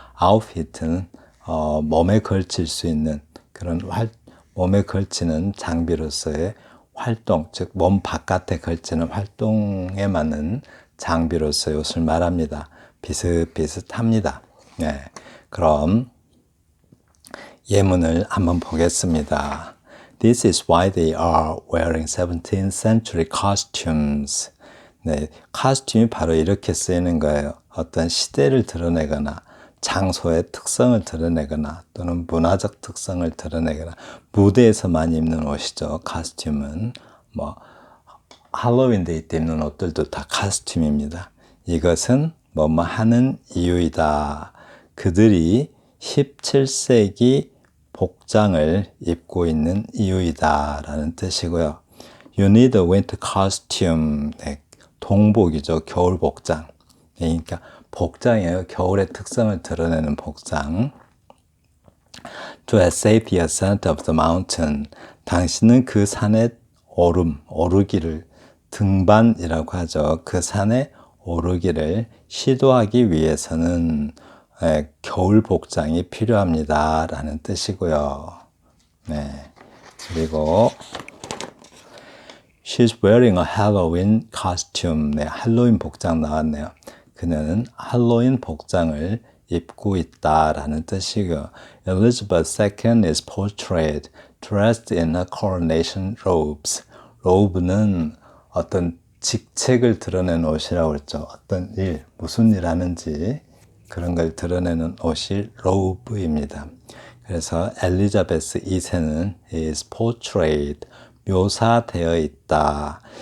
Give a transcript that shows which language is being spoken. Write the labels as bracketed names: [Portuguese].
[Korean] outfit는 몸에 걸칠 수 있는 그런 몸에 걸치는 장비로서의 활동, 즉 몸 바깥에 걸치는 활동에 맞는 장비로서의 옷을 말합니다. 비슷비슷합니다. 네, 그럼 예문을 한번 보겠습니다. [English] This is why they are wearing 17th century costumes. [Korean] 네, costume이 바로 이렇게 쓰이는 거예요. 어떤 시대를 드러내거나 장소의 특성을 드러내거나 또는 문화적 특성을 드러내거나 무대에서 많이 입는 옷이죠. costume은 뭐 할로윈 데이 때 입는 옷들도 다 costume입니다. 이것은 뭐뭐 하는 이유이다. 그들이 17세기 복장을 입고 있는 이유이다 라는 뜻이고요. [English] You need a winter costume. [Korean] 네, 동복이죠. 겨울 복장. 그러니까 복장이에요. 겨울의 특성을 드러내는 복장. [English] To essay the ascent of the mountain. [Korean] 당신은 그 산의 오르기를 등반이라고 하죠. 그 산에 오르기를 시도하기 위해서는 겨울 복장이 필요합니다 라는 뜻이고요. 네, 그리고 [English] She's wearing a Halloween costume. [Korean] 네, 할로윈 복장 나왔네요. 그녀는 할로윈 복장을 입고 있다라는 뜻이고요. [English] Elizabeth II is portrayed dressed in her coronation robes. [Korean] robe는 어떤 직책을 드러내는 옷이라고 했죠. 어떤 일, 무슨 일 하는지 그런 걸 드러내는 옷이 robe입니다. 그래서 엘리자베스 2세는 [English] is portrayed, [Korean] 묘사되어 있다.